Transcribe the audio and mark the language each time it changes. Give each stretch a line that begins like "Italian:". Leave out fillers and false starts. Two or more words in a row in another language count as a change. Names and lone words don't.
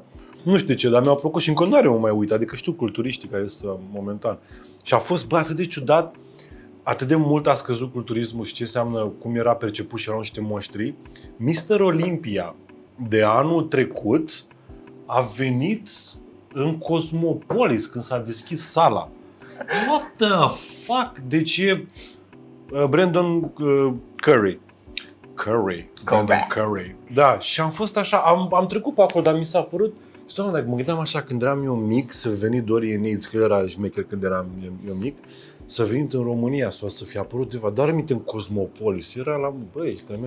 Romanian: Nu știu ce, dar mi-a plăcut și în continuare mă mai uit. Adică știu culturiștii care sunt momentan. Și a fost, atât de ciudat, atât de mult a scăzut culturismul și ce înseamnă, cum era perceput și erau niște monștri. Mr. Olympia de anul trecut a venit în Cosmopolis când s-a deschis sala.
English: What the fuck?
Romanian: Deci e Brandon Curry. Brandon Curry. Da, și am fost așa, am trecut pe acolo, dar mi s-a părut, doamne, dacă mă gândeam așa când eram eu mic, să veni Dorian Yates, că era șmecher când eram eu mic, să venit în România sau să fie apărut undeva, dar aminte în Cosmopolis, era la, băi, ești tremend.